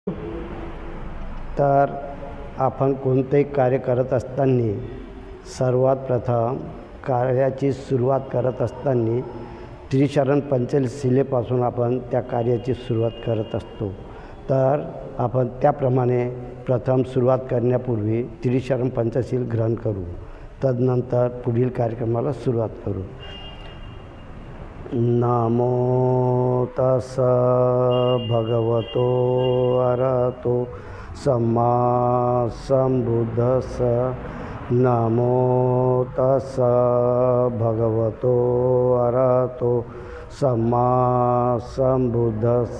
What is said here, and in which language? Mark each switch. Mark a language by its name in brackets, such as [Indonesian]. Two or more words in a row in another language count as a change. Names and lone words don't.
[Marathi] तर आपण कोणतेही कार्य करत असताना सर्वात प्रथम कार्याची सुरुवात करत असताना त्रिशरण पंचशिलेपासून आपण त्या कार्याची सुरुवात करत असतो। तर आपण त्याप्रमाणे प्रथम सुरुवात करण्यापूर्वी त्रिशरण पंचशील ग्रहण करू, तदनंतर पुढील कार्यक्रमाला सुरुवात करू। [Pali] नमो तस् भगवतो अरहतो सम्मा संबुद्धस्स। नमो तस् भगवतो अरहतो सम्मा संबुद्धस्स।